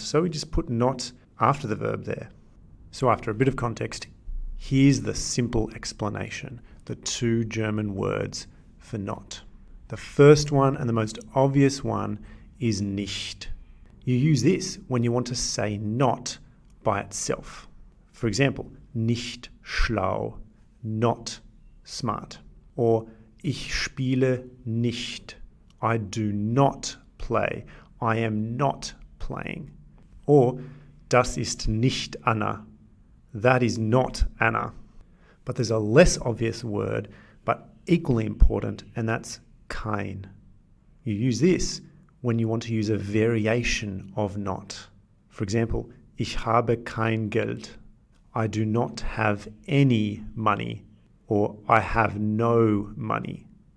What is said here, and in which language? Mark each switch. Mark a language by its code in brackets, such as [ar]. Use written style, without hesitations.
[en] So we just put not after the verb there. So after a bit of context, here's the simple explanation, the two German words for not. The first one and the most obvious one is nicht. You use this when you want to say not by itself. For example, [de] nicht schlau, [en] not smart. Or [de] ich spiele nicht, [en] I do not play, I am not playing. Or [de] das ist nicht Anna, [en] that is not Anna. But there's a less obvious word, but equally important, and that's kein. You use this when you want to use a variation of not. For example, [de] ich habe kein Geld, [en] I do not have any money, or I have no money.